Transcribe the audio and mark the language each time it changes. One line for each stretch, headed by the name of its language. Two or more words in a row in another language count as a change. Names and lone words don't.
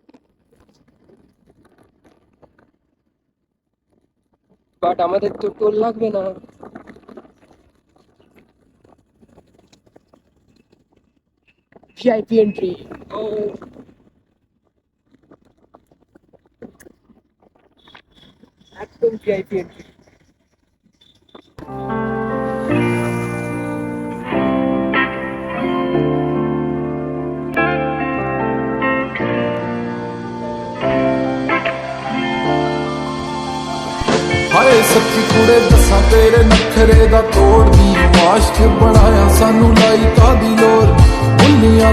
Bangla: বাট আমাদের তো টোল লাগবে না। ভিআইপি এন্ট্রি। ও, একদম ভিআইপি এন্ট্রি।
Punjabi: ਹਾਏ ਸੱਚੀ ਕੁੜੇ ਦੱਸਾਂ ਤੇਰੇ ਨਖਰੇ ਦਾ ਤੋੜਦੀ ਆਸ਼ਕ ਬਣਾਇਆ ਸਾਨੂੰ ਲਾਈ ਕਾਦੀ ਲੋਰ ਬੁੱਲੀਆਂ